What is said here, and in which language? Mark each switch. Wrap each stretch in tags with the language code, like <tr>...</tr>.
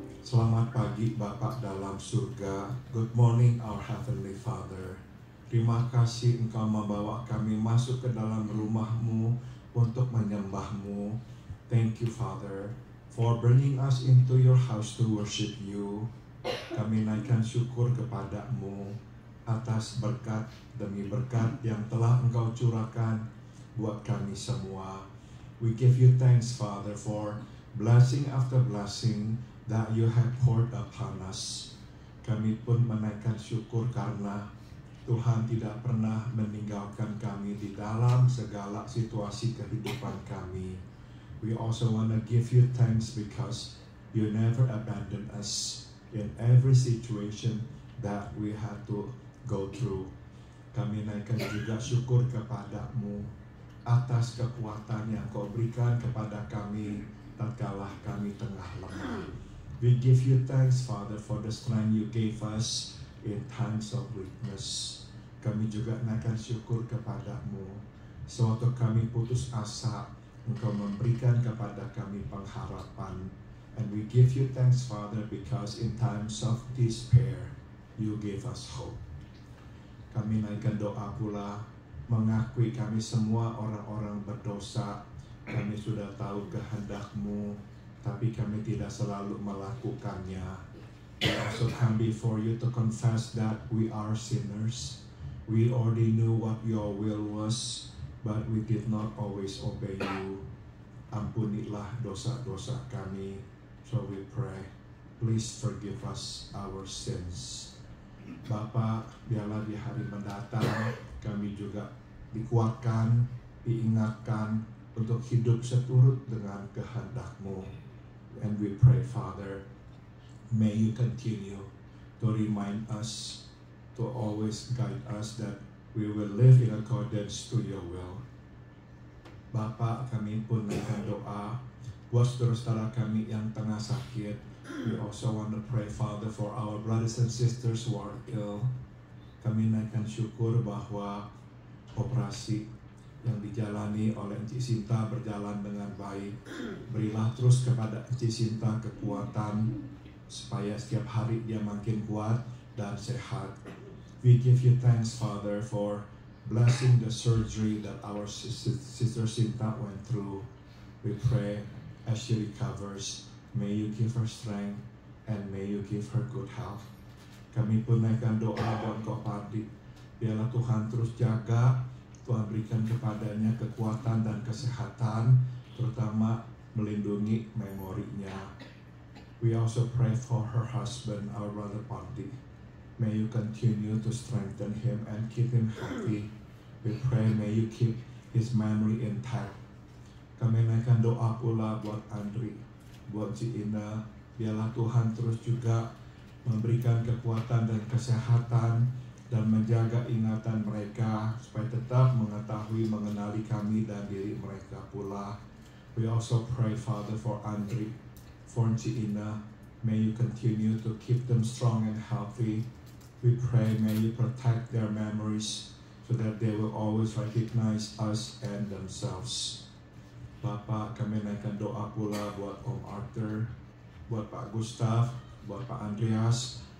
<id>Selamat pagi Bapa dalam surga.</id> <en>Good morning our Heavenly Father.</en> <id>Terima kasih Engkau membawa kami masuk ke dalam rumah-Mu untuk menyembah-Mu.</id> <en>Thank you Father for bringing us into your house to worship you.</en> <id>Kami naikkan syukur kepada-Mu atas berkat demi berkat yang telah Engkau curahkan buat kami semua.</id> <en>We give you thanks Father for blessing after blessing that you have poured upon us.</en> <id>Kami pun menaikkan syukur karena Tuhan tidak pernah meninggalkan kami di dalam segala situasi kehidupan kami.</id> <en>We also want to give you thanks because you never abandon us in every situation that we had to go through.</en> <id>Kami naikkan juga syukur kepada-Mu atas kekuatan yang Kau berikan kepada kami tatkala kami tengah lemah.</id> <en>We give you thanks, Father, for the strength you gave us in times of weakness.</en> <id>Kami juga naikkan syukur kepada-Mu. Sewaktu kami putus asa, Engkau memberikan kepada kami pengharapan.</id> <en>And we give you thanks, Father, because in times of despair, you gave us hope.</en> <id>Kami naikkan doa pula, mengakui kami semua orang-orang berdosa. Kami sudah tahu kehendak-Mu, tapi kami tidak selalu melakukannya.</id> <en>We also come before you to confess that we are sinners. We already knew what your will was, but we did not always obey you.</en> <id>Ampunilah dosa-dosa kami.</id> <en>So we pray, please forgive us our sins.</en> <id>Bapa, biarlah di hari mendatang kami juga dikuatkan, diingatkan untuk hidup seturut dengan kehendak-Mu.</id> <en>And we pray, Father, may you continue to remind us, to always guide us that we will live in accordance to your will.</en> <id>Bapa, kami pun naikkan doa buat saudara-saudara kami yang tengah sakit.</id> <en>We also want to pray, Father, for our brothers and sisters who are ill.</en> <id>Kami naikkan syukur bahwa operasi yang dijalani oleh Encik Sinta berjalan dengan baik. Berilah terus kepada Encik Sinta kekuatan supaya setiap hari dia makin kuat dan sehat.</id> <en>We give you thanks, Father, for blessing the surgery that our sister Sinta went through. We pray as she recovers, may you give her strength and may you give her good health.</en> <id>Kami pun naikkan doa buat Kok Pardi. Biarlah Tuhan terus jaga, Tuhan berikan kepadanya kekuatan dan kesehatan, terutama melindungi memorinya.</id> <en>We also pray for her husband, our brother Pardi. May you continue to strengthen him and keep him healthy. We pray, may you keep his memory intact.</en> <id>Kami naikkan doa pula buat Andri, buat si Ina. Biarlah Tuhan terus juga memberikan kekuatan dan kesehatan dan menjaga ingatan mereka supaya tetap mengetahui, mengenali kami dan diri mereka pula.</id> <en>We also pray, Father, for Andri, for Ina. May you continue to keep them strong and healthy. We pray, may you protect their memories so that they will always recognize us and themselves.</en> <id>Bapak, kami naikkan doa pula buat Om Arthur, buat Pak Gustaf, buat Pak Andreas.</id>